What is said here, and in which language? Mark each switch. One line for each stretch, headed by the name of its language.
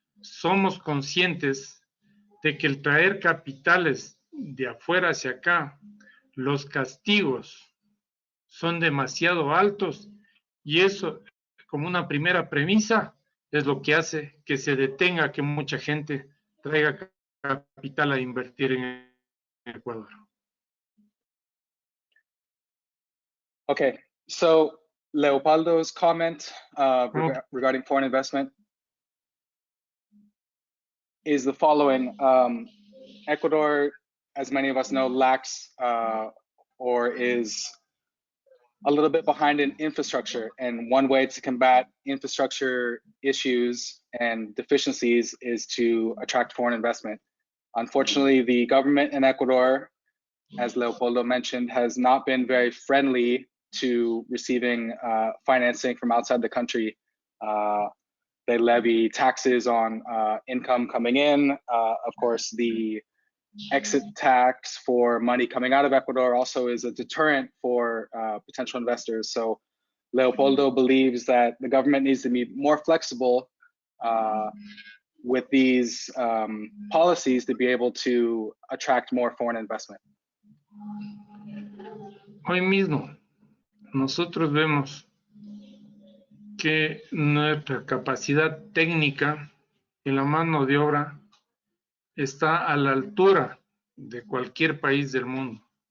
Spanish: Somos conscientes de que el traer capitales de afuera hacia acá, los castigos son demasiado altos, y eso, como una primera premisa, es lo que hace que se detenga que mucha gente traiga capital a invertir en Ecuador.
English: Okay, so Leopoldo's comment regarding foreign investment is the following. Ecuador, as many of us know, lacks or is a little bit behind in infrastructure. And one way to combat infrastructure issues and deficiencies is to attract foreign investment. Unfortunately, the government in Ecuador, as Leopoldo mentioned, has not been very friendly to receiving financing from outside the country. They levy taxes on income coming in. Of course, the exit tax for money coming out of Ecuador also is a deterrent for potential investors. So Leopoldo believes that the government needs to be more flexible with these policies to be able to attract more foreign investment.
Spanish: Hoy mismo, nosotros vemos que nuestra capacidad técnica y la mano de obra está a la altura de cualquier país del mundo.